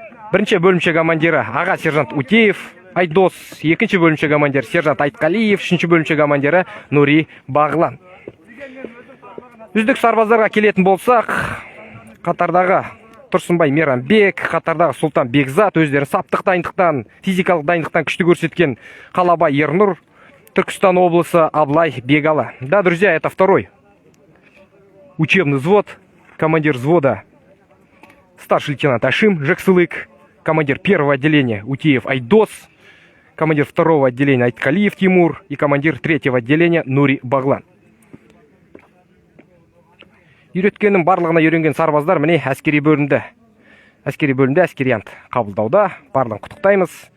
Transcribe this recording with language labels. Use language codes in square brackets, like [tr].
[kk] Бірінші бөлімше командирі аға сержант Утеев Айдос, екінші бөлімше командир сержант Айтқалиев, үшінші бөлімше командирі Нури Бағлан. Үздік сарбаздарға келетін болсақ, қатардағы Тұрсынбай Мейрамбек, қатардағы Сұлтан Бекзат өздерін саптық дайындықтан, физикалық дайындықтан күшті көрсеткен Қалабай Ернұр, Түркістан облысы Аблай Бегалы. [ru] Да, друзья, это второй учебный взвод, командир взвода старший лейтенант Ашим Жексылык, командир первого отделения Утеев Айдос, командир второго отделения Айткалиев Тимур и командир третьего отделения Нури Бағлан. [kk] Үйреткеннің барлығына үйренген сарбаздар міне әскери бөлімді әскериянт қабылдауда. Барлығын құттықтаймыз.